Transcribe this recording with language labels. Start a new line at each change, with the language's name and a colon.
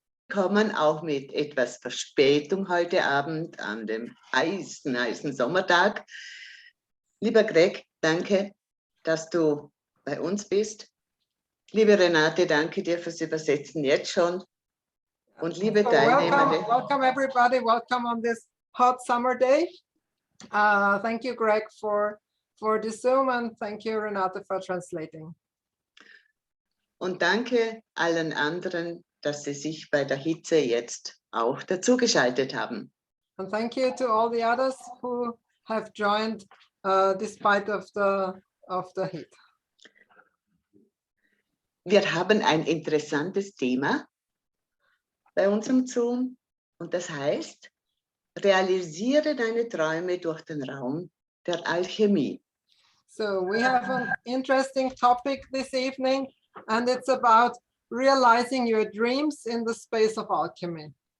German: Kommen auch mit etwas Verspätung heute Abend an dem heißen Sommertag. Lieber Greg, danke, dass du bei uns bist. Liebe Renate, danke dir fürs Übersetzen jetzt schon. Und liebe Teilnehmer.
English: Welcome everybody, welcome on this hot summer day. Thank you, Greg, for the Zoom, and thank you, Renate, for translating.
German: Und danke allen anderen, dass sie sich bei der Hitze jetzt auch dazugeschaltet haben.
English: And thank you to all the others who have joined despite of the heat.
German: Wir haben ein interessantes Thema bei unserem Zoom und das heißt, realisiere deine Träume durch den Raum der Alchemie.
English: So we have an interesting topic this evening, and it's about realizing your dreams in the space of alchemy.